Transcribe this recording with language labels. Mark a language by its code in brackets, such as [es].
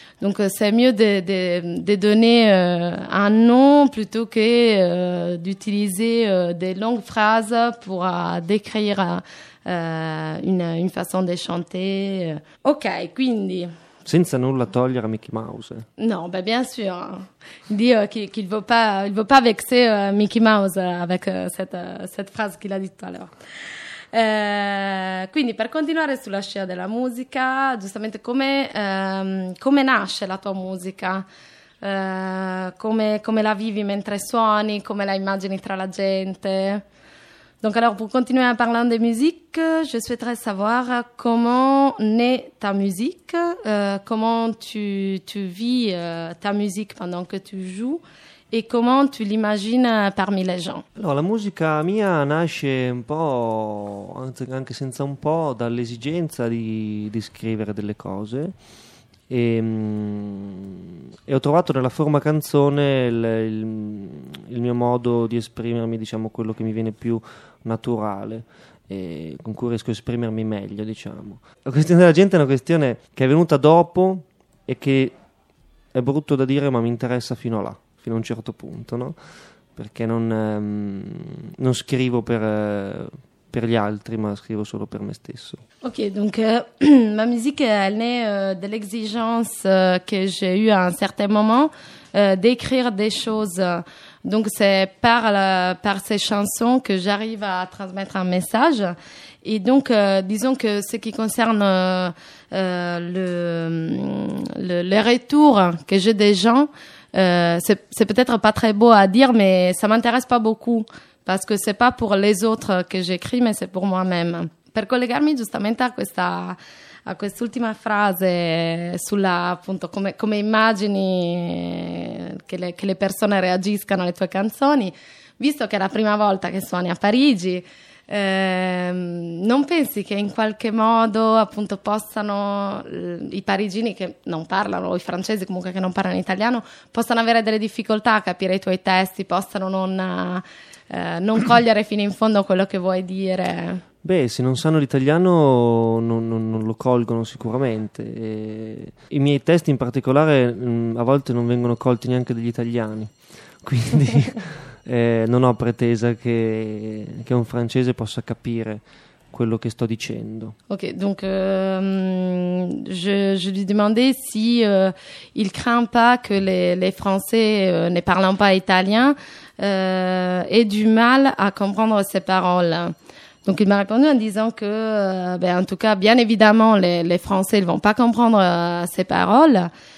[fr] Donc c'est mieux de donner un nom plutôt que d'utiliser des longues phrases pour décrire une façon de chanter. [it] Ok, quindi. Senza nulla togliere a Mickey Mouse. [fr] Non, beh, bien sûr. Dio qu'il ne veut pas vexer Mickey Mouse avec cette phrase qu'il a dit tout à l'heure. [it] Quindi, per continuare sulla scia della musica, giustamente come nasce la tua musica? Come la vivi mentre suoni? Come la immagini tra la gente? [fr] Donc alors, pour continuer en parlant de musique, je souhaiterais savoir comment naît ta musique, comment tu vis ta musique pendant que tu joues et comment tu l'imagines parmi les gens. [it] Alors, la musica mia nasce un po', anche senza un po', dall'esigenza di scrivere delle cose. E ho trovato nella forma canzone il mio modo di esprimermi, diciamo, quello che mi viene più naturale e con cui riesco a esprimermi meglio, diciamo. La questione della gente è una questione che è venuta dopo e che è brutto da dire, ma mi interessa fino a là, fino a un certo punto, no? Perché non scrivo per gli altri, ma scrivo solo per me stesso. [fr] Ok, donc ma musique elle naît de l'exigence que j'ai eu à un certain moment d'écrire des choses. Donc c'est par ces chansons que j'arrive à transmettre un message. Et donc disons que ce qui concerne le retour que j'ai des gens, c'est peut-être pas très beau à dire, mais ça m'intéresse pas beaucoup. Parce que c'est pas pour les autres que j'écris, mais c'est pour moi-même. [it] Per collegarmi giustamente a quest'ultima frase sulla, appunto, come immagini che le persone reagiscano alle tue canzoni, visto che è la prima volta che suoni a Parigi, non pensi che in qualche modo, appunto, possano i parigini che non parlano, o i francesi comunque che non parlano italiano, possano avere delle difficoltà a capire i tuoi testi, possano non cogliere fino in fondo quello che vuoi dire? Beh, se non sanno l'italiano non lo colgono sicuramente. E i miei testi in particolare a volte non vengono colti neanche dagli italiani, quindi non ho pretesa che un francese possa capire quello che sto dicendo. [fr] Ok, donc je lui demandais si il craint pas que les français ne parlant pas italien aient du mal à comprendre ses paroles. Donc il m'a répondu en disant que en tout cas, bien évidemment, les français ils vont pas comprendre ses paroles.